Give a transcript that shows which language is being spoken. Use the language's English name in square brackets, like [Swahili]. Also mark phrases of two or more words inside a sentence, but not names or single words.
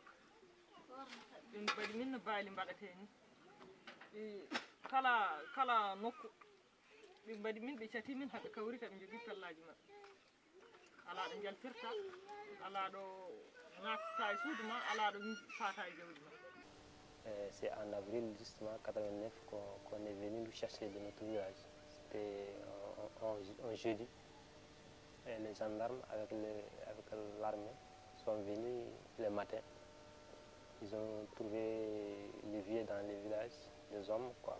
[Fula] ɓe mbaɗi min no baali mbaɗate ni ɓe kala nokku ɓe mbaɗi min ɓe cati min haɓe kawri kaɓe jogui pellaji mabɓe ala ɗo jaltirta ala ɗo natta e suudu ma ala ɗo fata e jawdi ma. [French] C'est en avril justement 89 qu'on est venu nous chercher de notre village. C'était un jeudi. Et les gendarmes avec l'armée sont venus le matin. Ils ont trouvé les vieux dans les villages, les hommes quoi.